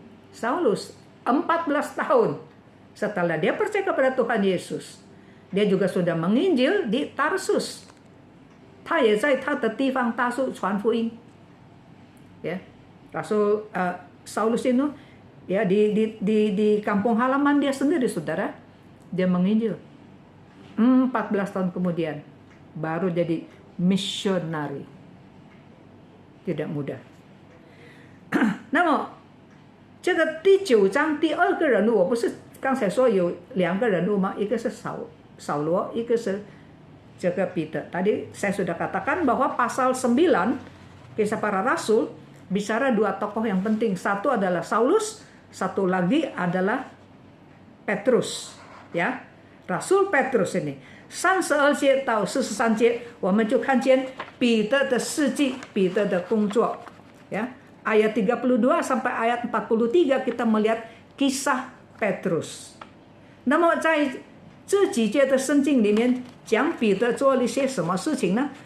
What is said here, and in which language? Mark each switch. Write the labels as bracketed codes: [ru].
[id] Saulus 14 tahun setelah dia percaya kepada Tuhan Yesus, dia juga sudah menginjil di Tarsus. [zh] 他也在他的地方到处传福音. [id] Ya, Rasul Saulus itu ya di kampung halaman dia sendiri, saudara, dia menginjil. 14 tahun kemudian baru jadi misionari. Tidak mudah. [zh] 那么这个第9章第2个人物，我不是刚才说有2个人物吗？一个是扫罗，一个是这个彼得. [id] Tadi saya sudah katakan bahwa pasal 9 Kisah Para Rasul bicara 2 tokoh yang penting. Satu adalah Saulus, satu lagi adalah Petrus. Ya, Rasul Petrus ini. [zh] 32节到43节，我们就看见彼得的事迹，彼得的工作。 [id] Ya, ayat 32 sampai ayat 43 kita melihat kisah Petrus. [zh] 那么在这几节的圣经里面讲彼得做了一些什么事情呢？